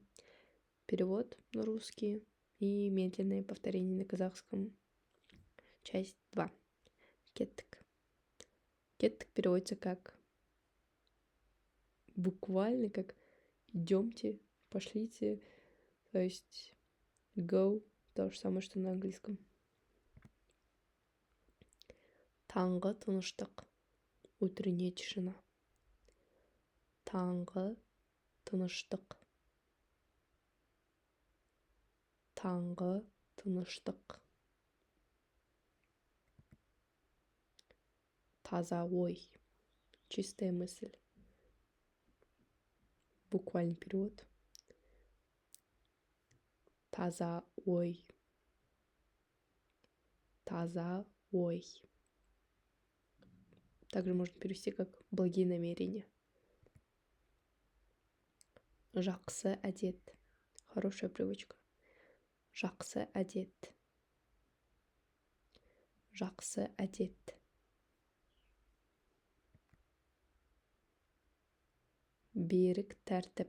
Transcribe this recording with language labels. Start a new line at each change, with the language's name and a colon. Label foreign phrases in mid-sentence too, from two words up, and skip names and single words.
Russian: Перевод на русский и медленное повторение на казахском. Часть 2.
Kazakh: Кеттік.
Russian: Кеттік переводится как буквально как идемте, пошлите, то есть go, то же самое, что на английском.
Kazakh: Таңғы тыныштық,
Russian: утренняя тишина.
Kazakh: Таңғы тыныштық. Таңғы тыныштық. Таза ой,
Russian: чистая мысль. Буквальный перевод.
Kazakh: Таза ой. Таза ой.
Russian: Также можно перевести как благие намерения.
Kazakh: Жақсы әдет.
Russian: Хорошая привычка.
Kazakh: Жақсы әдет. Жақсы әдет. Берік тәртіп.